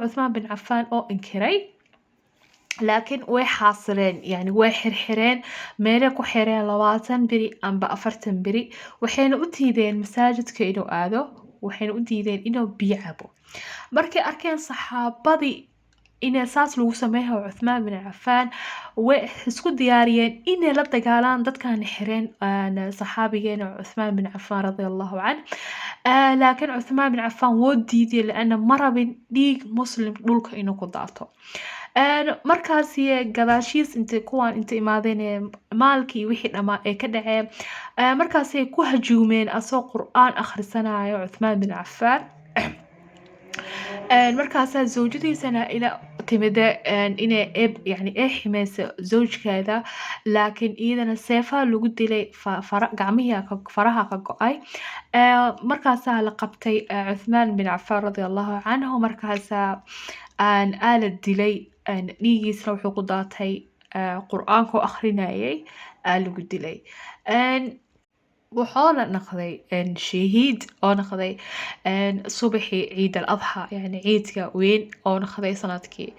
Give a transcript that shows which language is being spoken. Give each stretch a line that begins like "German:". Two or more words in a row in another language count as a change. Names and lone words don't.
Somali: Uthman bin Affan oo inkiray laakiin way xaasileen yani way xirxireen meelay ku xireen 20 biri amba 40 biri waxayna u tiideen masaajidka inuu aado waxayna u diideen inuu biyo cabo markay arkeen saxaabadii inay saas lagu sameeyo Uthman bin Affan way isku diyaariyeen inay la dagaalaan dadkan xireen saxaabigeena Uthman bin Affan
Arabic: رضي الله عنه
Somali: laakiin Uthman bin Affan wuu diiday laana marabin dhiig muslim dhulka inuu ku daato markaas gadaashiis inta imaadeen maalkii wixii dhamaa ee ka dhaceen markaas ay ku hajuumeen asoo quraan akhrisanayo Uthman bin Affan markaasaa zawjadiisana ila timida inay yani ay ximayso zawjkeeda laakiin iyadana seefaha lagu dilay faraha ka go'ay markaasaa la qabtay Uthman bin Affan
Arabic: رضي الله عنه
Somali: markaasaa la dilay dhiigiisna wuxuu ku daatay quraanka oo akhrinayay lagu dilay wuxuuna noqday shahiid oo noqday subaxii ciid al-adha yani ciidka weyn oo noqday sanadkii